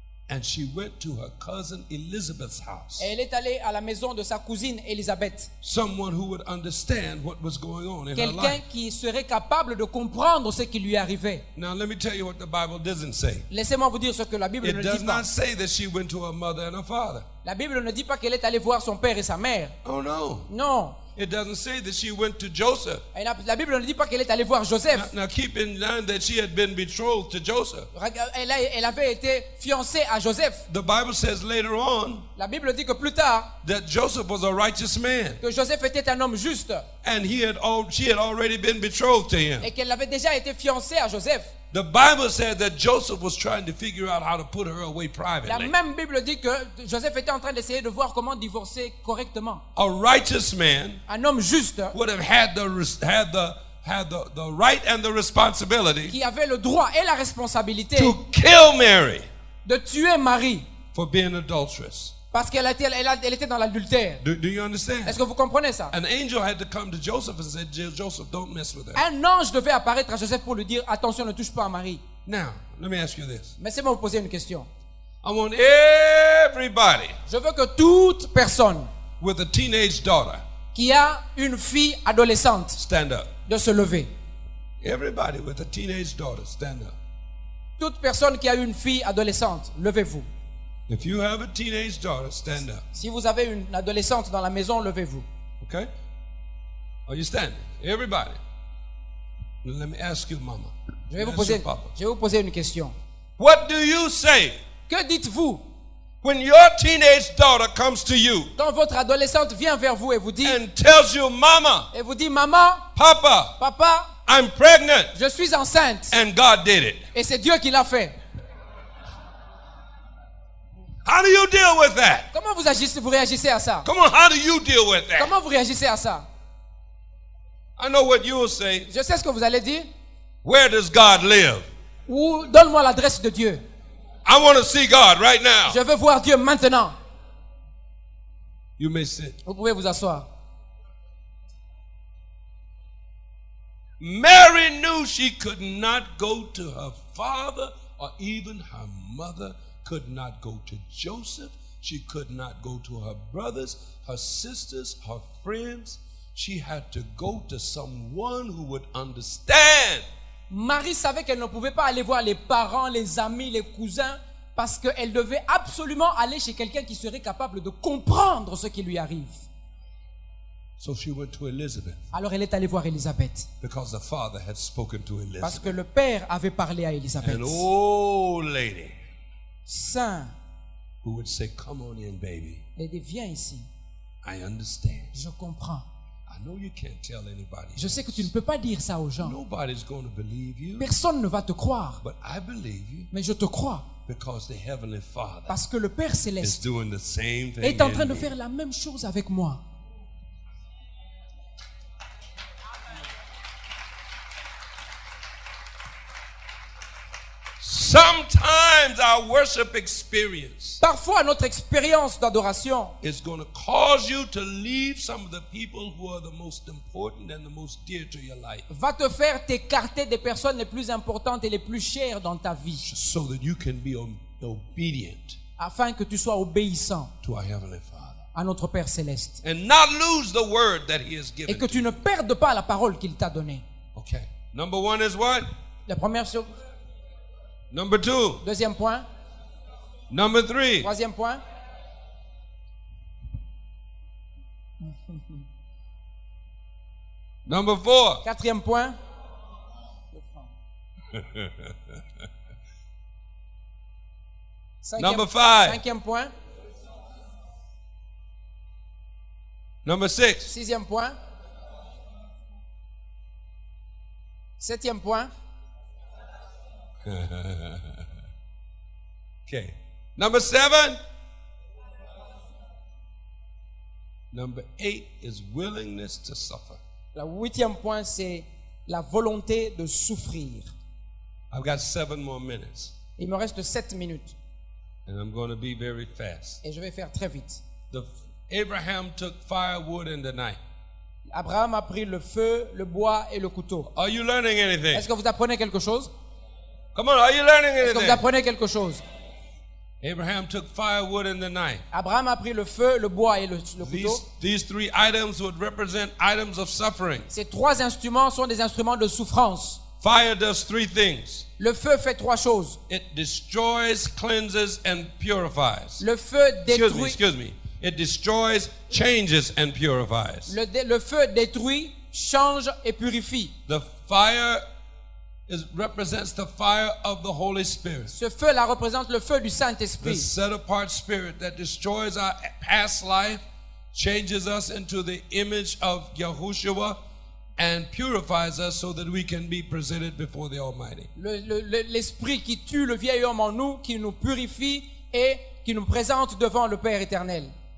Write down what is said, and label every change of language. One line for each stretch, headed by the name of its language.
English: And she went to her cousin Elizabeth's house.
French: Et elle est allée à la maison de sa cousine Élisabeth.
English: Someone who would understand what was going on in her
French: Quelqu'un
English: life.
French: qui serait capable de comprendre ce qui lui arrivait.
English: Now, let me tell you what the Bible doesn't say.
French: Laissez-moi vous dire ce que la Bible
English: It
French: ne
English: does
French: dit pas.
English: not say that she went to her mother and her father.
French: La Bible ne dit pas qu'elle est allée voir son père et sa mère.
English: Oh, no.
French: Non.
English: It doesn't say that she went to Joseph.
French: Et la Bible ne dit pas qu'elle est allée voir Joseph.
English: Now, keep in mind that she had been betrothed to Joseph.
French: Elle avait été fiancée à Joseph.
English: The Bible says later on
French: La Bible dit que plus tard,
English: that Joseph was a righteous man.
French: que Joseph était un homme juste
English: And she had already been betrothed to him.
French: et qu'elle avait déjà été fiancée à Joseph.
English: The Bible said that Joseph was trying to figure out how to put her away
French: La
English: privately.
French: même Bible dit que Joseph était en train d'essayer de voir comment divorcer correctement.
English: A righteous man
French: Un homme juste
English: would have had the right and the responsibility
French: qui avait le droit et la responsabilité
English: to kill Mary
French: de tuer Marie
English: for being adulterous.
French: Parce qu'elle était dans l'adultère.
English: Do you understand?
French: Est-ce que vous comprenez ça?
English: An angel had to come to Joseph and said, Joseph, don't mess with her.
French: Un ange devait apparaître à Joseph pour lui dire attention, ne touche pas à Marie.
English: Now, let me ask you this.
French: Mais c'est moi vous poser une question.
English: I want everybody
French: Je veux que toute personne
English: with a teenage daughter
French: qui a une fille adolescente
English: stand up.
French: de se lever.
English: Everybody with a teenage daughter stand up.
French: Toute personne qui a une fille adolescente, levez-vous.
English: If you have a teenage daughter, stand up.
French: Si vous avez une adolescente dans la maison, levez-vous.
English: Okay? Are you standing? Everybody. Let me ask you, Mama.
French: Je vais
English: Ask
French: vous
English: your Papa.
French: poser une question.
English: What do you say
French: Que dites-vous
English: when your teenage daughter comes to you
French: quand votre adolescente vient vers vous et vous dit,
English: and tells you, Mama,
French: maman,
English: Papa,
French: papa,
English: I'm pregnant,
French: je suis enceinte
English: and God did it?
French: et c'est Dieu qui l'a fait.
English: How do you deal with that?
French: Comment vous réagissez à ça?
English: Come on, how do you deal with that?
French: Comment vous réagissez à ça?
English: I know what you will say.
French: Je sais ce que vous allez dire.
English: Where does God live?
French: Ou donne-moi l'adresse de Dieu.
English: I want to see God right now.
French: Je veux voir Dieu maintenant.
English: You may sit.
French: Vous pouvez vous asseoir.
English: Mary knew she could not go to her father, or even her mother could not go to Joseph. She could not go to her brothers, her sisters, her friends. She had to go to someone who would understand.
French: Marie savait qu'elle ne pouvait pas aller voir les parents, les amis, les cousins, parce qu'elle devait absolument aller chez quelqu'un qui serait capable de comprendre ce qui lui arrive.
English: So she went to Elizabeth
French: Alors elle est allée voir Élisabeth,
English: because the father had spoken to
French: parce
English: Elizabeth.
French: que le père avait parlé à Élisabeth.
English: An old lady
French: Saint,
English: who would say, "Come on in, baby.
French: elle dit viens ici,
English: I understand.
French: je comprends.
English: I know you can't tell anybody.
French: Je sais que tu ne peux pas dire ça aux gens.
English: Nobody's going to believe you,
French: Personne ne va te croire,
English: but I believe you
French: mais je te crois,
English: because the heavenly Father
French: parce que le Père
English: is
French: céleste
English: doing the same thing
French: est en train
English: in
French: de
English: me.
French: faire la même chose avec moi.
English: Sometimes our worship experience
French: Parfois, notre expérience d'adoration
English: is going to cause you to leave some of the people who are the most important and the most dear to your life,
French: va te faire t'écarter des personnes les plus importantes et les plus chères dans ta vie,
English: so that you can be obedient
French: afin que tu sois obéissant
English: to our heavenly Father
French: à notre Père céleste
English: and not lose the word that He has
French: et
English: given
French: que
English: to
French: tu
English: you.
French: ne perdes pas la parole qu'il t'a donnée.
English: Okay. Number one is what?
French: La première chose.
English: Number two.
French: Deuxième point.
English: Number three.
French: Troisième point.
English: Number four.
French: Quatrième point.
English: Number five.
French: Cinquième point.
English: Number six.
French: Sixième point. Septième point.
English: Okay. Number seven. Number eight is willingness to suffer.
French: Le huitième point, c'est la volonté de souffrir.
English: I've got 7 more minutes,
French: Il me reste 7 minutes
English: and I'm going to be very fast.
French: et je vais faire très vite.
English: Abraham took firewood and the knife.
French: Abraham a pris le feu, le bois et le couteau.
English: Are you learning anything?
French: Est-ce que vous apprenez quelque chose?
English: Come on, are you learning
French: Est-ce que vous
English: anything?
French: apprenez quelque chose?
English: Abraham took firewood and the knife.
French: Abraham a pris le feu, le bois et le couteau.
English: These three items would represent items of suffering.
French: Ces trois instruments sont des instruments de souffrance.
English: Fire does three things.
French: Le feu fait trois choses.
English: It destroys, cleanses, and purifies.
French: Le feu détruit.
English: Excuse me. It destroys, changes, and purifies.
French: Le feu détruit, change et purifie.
English: The fire represents the fire of the Holy Spirit.
French: Ce feu-là représente le feu du
English: The
French: Saint-Esprit.
English: set-apart spirit that destroys our past life, changes us into the image of Yahushua, and purifies us so that we can be presented before the Almighty.
French: L'esprit qui tue le vieil homme en nous, qui nous purifie et qui nous présente devant le Père éternel.